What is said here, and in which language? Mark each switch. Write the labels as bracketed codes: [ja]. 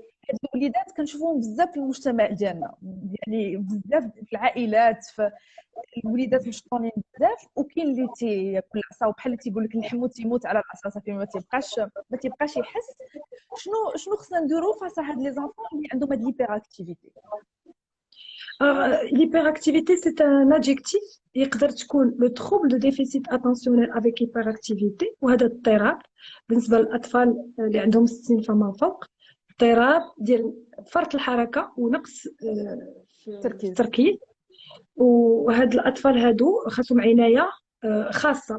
[ar] هاد الوليدات كنشوفوهم بزاف في المجتمع ديالنا، يعني بزاف في العائلات، في الوليدات مشطونين بزاف، وكاين اللي تياكل العصا وبحال اللي تيقول لك الحمو تيموت على العصا صافي ما تيبقاش يحس. شنو خصنا نديرو فاس هاد لي زانفون اللي عندهم هاد ليبر اكتيفيتي؟ [fr] L'hyperactivité, c'est un adjectif. [ar] يقدر تكون [fr] le trouble de déficit attentionnel avec hyperactivité [ar] وهذا اضطراب بالنسبة للأطفال اللي عندهم 60 فما فوق. اضطراب ديال فرط الحركة ونقص في تركيز. التركيز. وهاد الأطفال هادو خاصهم عناية خاصة.